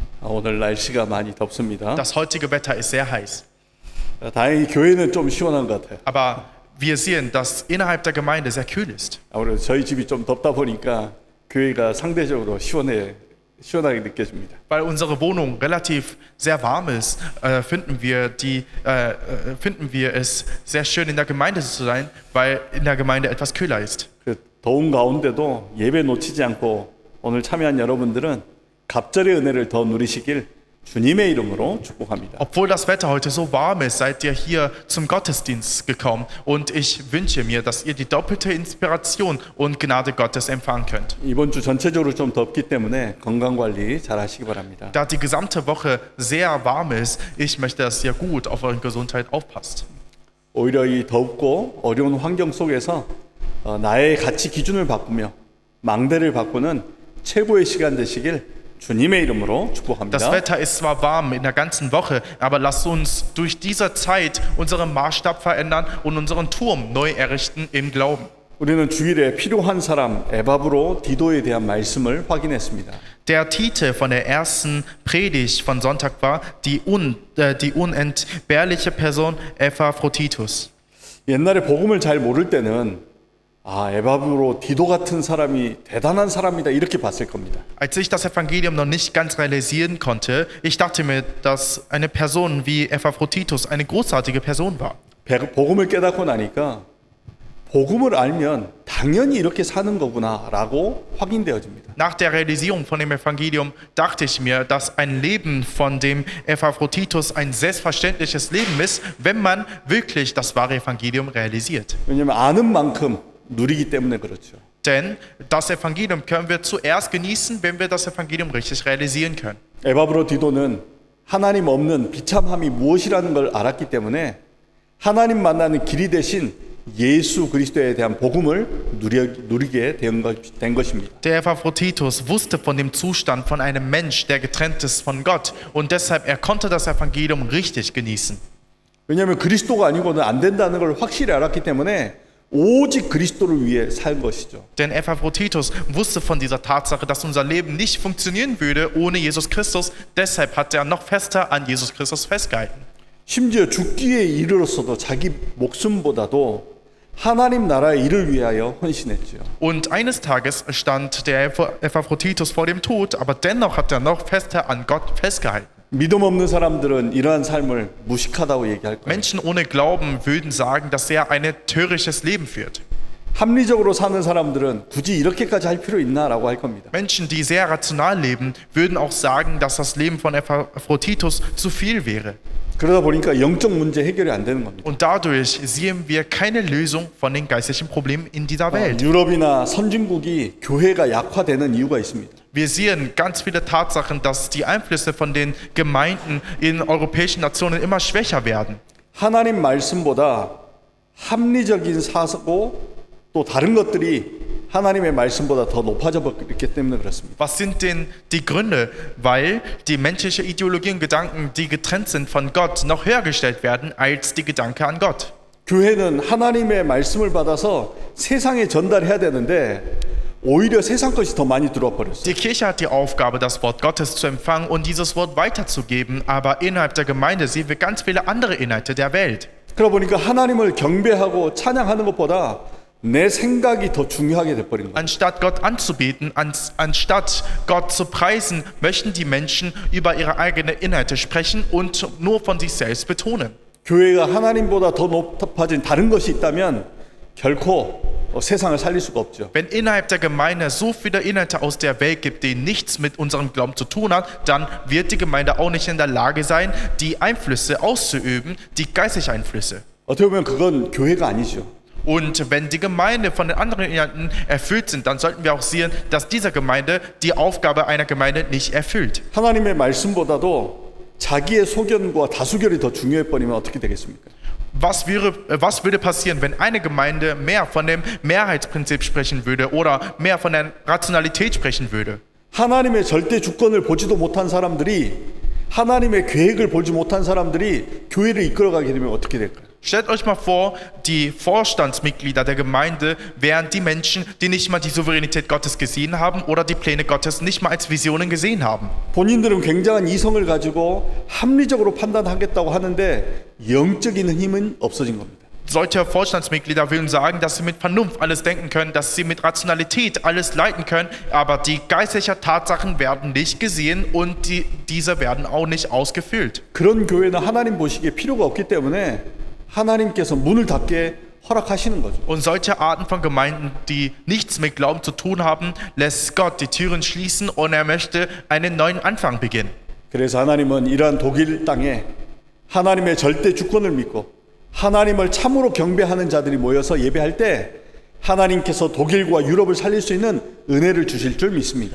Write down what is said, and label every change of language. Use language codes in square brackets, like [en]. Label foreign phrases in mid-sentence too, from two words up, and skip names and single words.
[ko] 오늘 날씨가 많이 덥습니다. [de] Das heutige Wetter ist sehr heiß. [ko] 다행히 교회는 좀 시원한 것 같아요. [de] Aber wir sehen, dass innerhalb der Gemeinde sehr kühl ist. [ko] 아무래도 저희 집이 좀 덥다 보니까 교회가 상대적으로 시원하게 느껴집니다. [de] Weil unsere Wohnung relativ sehr warm ist, finden wir es sehr schön, in der Gemeinde zu sein, weil in der Gemeinde etwas kühler ist. [ko] 그 더운 가운데도 예배 놓치지 않고 오늘 참여한 여러분들은 갑절의 은혜를 더 누리시길 주님의 이름으로 축복합니다. [de] Obwohl das Wetter heute so warm ist, seid ihr hier zum Gottesdienst gekommen und ich wünsche mir, dass ihr die doppelte Inspiration und Gnade Gottes empfangen könnt. [ko] 이번 주 전체적으로 좀 덥기 때문에 건강 관리 잘 하시기 바랍니다. [de] Da die gesamte Woche sehr warm ist, ich möchte, dass ihr gut auf eure Gesundheit aufpasst. [ko] 오히려 이 덥고 어려운 환경 속에서 나의 가치 기준을 바꾸며 망대를 바꾸는 최고의 시간 되시길 주님의 이름으로 축복합니다. [de] Das Wetter ist zwar warm in der ganzen Woche, aber lasst uns durch diese Zeit unseren Maßstab verändern und unseren Turm neu errichten im Glauben. [ko] 우리는 주일에 필요한 사람 에바브로 디도에 대한 말씀을 확인했습니다. [de] Der Titel von der ersten Predigt von Sonntag war die unentbehrliche Person Epaphroditus. [ko] 옛날에 복음을 잘 모를 때는 에바브로 디도 같은 사람이 대단한 사람이다 이렇게 봤을 겁니다. [de] Als ich das Evangelium noch nicht ganz realisieren konnte, ich dachte mir, dass eine Person wie Epaphroditus eine großartige Person war. [ko] 복음을 깨닫고 나니까 복음을 알면 당연히 이렇게 사는 거구나라고 확인되어집니다. [de] Nach der Realisierung von dem Evangelium dachte ich mir, dass ein Leben von dem Epaphroditus ein selbstverständliches Leben ist, wenn man wirklich das wahre Evangelium realisiert. [ko] 왜냐하면 아는 만큼 누리기 때문에 그렇죠. [de] Denn das Evangelium können wir zuerst genießen, wenn wir das Evangelium richtig realisieren können. [ko] 에바브로 디도는 하나님 없는 비참함이 무엇이라는 걸 알았기 때문에 하나님 만나는 길이 되신 예수 그리스도에 대한 복음을 누리게 된 것입니다. [de] Der Epaphroditus wusste von dem Zustand von einem Mensch, der getrennt ist von Gott, und deshalb er konnte das Evangelium richtig genießen. [ko] 왜냐하면 그리스도가 아니고는 안 된다는 걸 확실히 알았기 때문에 오직 그리스도를 위해 살 것이죠. [de] Denn Epaphroditus wusste von dieser Tatsache, dass unser Leben nicht funktionieren würde ohne Jesus Christus. Deshalb hat er noch fester an Jesus Christus festgehalten. [ko] 심지어 죽기에 이르렀어도 자기 목숨보다도 하나님 나라의 일을 위하여 헌신했죠. [de] Und eines Tages stand der Epaphroditus vor dem Tod, aber dennoch hat er noch fester an Gott festgehalten. [ko] 믿음 없는 사람들은 이러한 삶을 무식하다고 얘기할 거예요. [de] Menschen ohne Glauben würden sagen, dass er ein törichtes Leben führt. [ko] 합리적으로 사는 사람들은 굳이 이렇게까지 할 필요 있나라고 할 겁니다. [de] Menschen, die sehr rational leben, würden auch sagen, dass das Leben von Epaphroditus zu viel wäre. [ko] 그러다 보니까 영적 문제 해결이 안 되는 겁니다. [de] Und dadurch sehen wir keine Lösung von den geistlichen Problemen in dieser Welt. [ko] 유럽이나 선진국이 교회가 약화되는 이유가 있습니다. [de] Wir sehen ganz viele Tatsachen, dass die Einflüsse von den Gemeinden in europäischen Nationen immer schwächer werden. [ko] 하나님 말씀보다 합리적인 사고 또 다른 것들이 하나님의 말씀보다 더 높아져 버렸기 때문에 그렇습니다. [de] Was sind denn die Gründe? Weil die menschliche Ideologie und Gedanken, die getrennt sind von Gott, noch höher gestellt werden als die Gedanken an Gott. [ko] 교회는 하나님의 말씀을 받아서 세상에 전달해야 되는데 오히려 세상 것이 더 많이 들어와 버렸어요. [de] Die Kirche hat die Aufgabe, das Wort Gottes zu empfangen und dieses Wort weiterzugeben, aber innerhalb der Gemeinde sehen wir ganz viele andere Inhalte der Welt. [ko] 그러다 보니까 하나님을 경배하고 찬양하는 것보다 내 생각이 더 중요하게 돼버린 거예요. [de] Anstatt Gott anzubeten, anstatt Gott zu preisen, möchten die Menschen über ihre eigenen Inhalte sprechen und nur von sich selbst betonen. [ko] 교회가 하나님보다 더 높아진 다른 것이 있다면 결코 세상을 살릴 수가 없죠. [de] Wenn innerhalb der Gemeinde so viele Inhalte aus der Welt gibt, die nichts mit unserem Glauben zu tun haben, dann wird die Gemeinde auch nicht in der Lage sein, die Einflüsse auszuüben, die geistlichen Einflüsse. [ko] 어떻게 보면 그건 교회가 아니죠. [de] Und wenn die Gemeinde von den anderen Inhalten erfüllt sind, dann sollten wir auch sehen, dass diese Gemeinde die Aufgabe einer Gemeinde nicht erfüllt. [ko] 하나님의 말씀보다도 자기의 소견과 다수결이 더 중요해 버리면 어떻게 되겠습니까? [de] Was würde passieren, wenn eine Gemeinde mehr von dem Mehrheitsprinzip sprechen würde oder mehr von der Rationalität sprechen würde? [ko] 하나님의 절대 주권을 보지도 못한 사람들이 하나님의 계획을 보지 못한 사람들이 교회를 이끌어가게 되면 어떻게 될까요? [de] Stellt euch mal vor, die Vorstandsmitglieder der Gemeinde wären die Menschen, die nicht mal die Souveränität Gottes gesehen haben oder die Pläne Gottes nicht mal als Visionen gesehen haben. [ko] 본인들은 굉장한 이성을 가지고 합리적으로 판단하겠다고 하는데 영적인 힘은 없어진 겁니다. [de] Solche Vorstandsmitglieder würden sagen, dass sie mit Vernunft alles denken können, dass sie mit Rationalität alles leiten können, aber die geistlichen Tatsachen werden nicht gesehen und diese werden auch nicht ausgefüllt. [ko] 그런 교회는 하나님 보시기에 필요가 없기 때문에 하나님께서 문을 닫게 허락하시는 거죠. [de] Und solche Arten von Gemeinden, die nichts mit Glauben zu tun haben, lässt Gott die Türen schließen und er möchte einen neuen Anfang beginnen. [ko] 그래서 하나님은 이러한 독일 땅에 하나님의 절대 주권을 믿고 하나님을 참으로 경배하는 자들이 모여서 예배할 때 하나님께서 독일과 유럽을 살릴 수 있는 은혜를 주실 줄 믿습니다.